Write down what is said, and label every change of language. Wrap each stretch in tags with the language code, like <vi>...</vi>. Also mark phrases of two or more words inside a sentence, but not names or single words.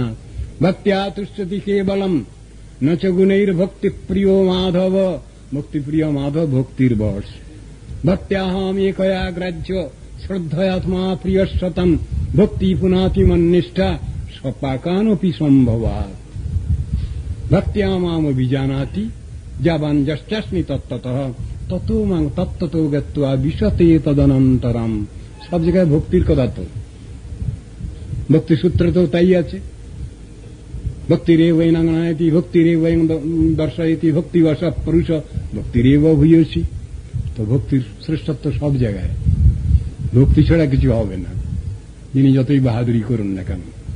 <sa>ভক্ত্যা তুষ্যতি কেবলম নচ গুণৈর ভক্তি প্রিয় মাধব,</sa> <bn>ভক্তিপ্রিয় মাধব ভক্তির বশ।</bn> <sa>ভক্ত্যাহম একয়া গ্রাহ্য শ্রদ্ধয়াত্মা প্রিয়শতম, ভক্তি পুনাতি মন্নিষ্ঠা সপাকানপি সম্ভবাৎ। ভক্ত্যা মাম অভিজানাতি যাবান যশ্চাস্মি তত্ত্বতঃ, ততো মাং তত্ত্বতো গত্বা বিশতে তদনন্তরম।</sa> <bn>সব জায়গায় ভক্তির কথা, তো ভক্তি সূত্রে তো তাই আছে।</bn> <sa>ভক্তিরেব বৈনাঙ্গনায়তি, ভক্তিরেব দর্শয়তি, ভক্তিবশ পুরুষ, ভক্তিরেব ভূয়সী।</sa> <bn>তো ভক্তির শ্রেষ্ঠত্ব সব জায়গায়, ভক্তি ছাড়া কিছু হবে না, যিনি যতই বাহাদুরি করুন না কেন।</bn>